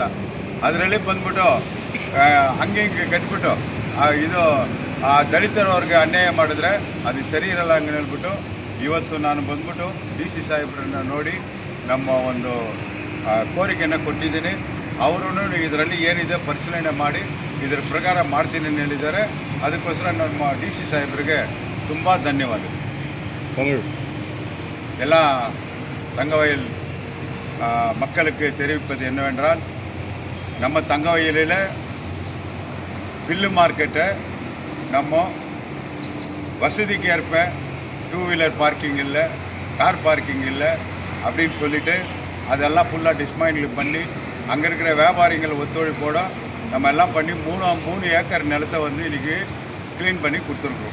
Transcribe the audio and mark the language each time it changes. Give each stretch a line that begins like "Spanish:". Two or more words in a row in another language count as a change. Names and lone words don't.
Kannada: ಅದರಲ್ಲಿ ಬಂದ್ಬಿಟ್ಟು ಹಂಗೆ ಕಟ್ಬಿಟ್ಟು ಇದು ದಲಿತರವ್ರಿಗೆ ಅನ್ಯಾಯ ಮಾಡಿದ್ರೆ ಅದು ಸರಿ ಇರಲ್ಲ ಹಂಗೆ ಹೇಳ್ಬಿಟ್ಟು ಇವತ್ತು ನಾನು ಬಂದ್ಬಿಟ್ಟು DC ಸಾಹೇಬ್ರನ್ನ ನೋಡಿ ನಮ್ಮ ಒಂದು ಕೋರಿಕೆಯನ್ನು ಕೊಟ್ಟಿದ್ದೀನಿ. ಅವರು ಇದರಲ್ಲಿ ಏನಿದೆ ಪರಿಶೀಲನೆ ಮಾಡಿ ಇದರ ಪ್ರಕಾರ ಮಾಡ್ತೀನಿ ಅಂತ ಹೇಳಿದ್ದಾರೆ. ಅದಕ್ಕೋಸ್ಕರ ನಮ್ಮ DC ಸಾಹೇಬ್ರಿಗೆ ತುಂಬ ಧನ್ಯವಾದಗಳು.
Tamil: ಎಲ್ಲ தங்கவயல் மக்களுக்கு தெரிவிப்பது என்னவென்றால், நம்ம தங்கவயலில் பில்லு மார்க்கெட்டை நம்ம வசதிக்கு ஏற்ப 2
English: wheeler parking
Tamil: இல்லை,
English: car parking
Tamil: இல்லை அப்படின்னு சொல்லிவிட்டு அதெல்லாம் ஃபுல்லாக டிஸ்மேண்டில் பண்ணி அங்கே இருக்கிற வியாபாரிகள் ஒத்துழைப்போடு நம்ம எல்லாம் பண்ணி 3 ஏக்கர் நிலத்தை வந்து இன்றைக்கி க்ளீன் பண்ணி கொடுத்துருக்குறோம்.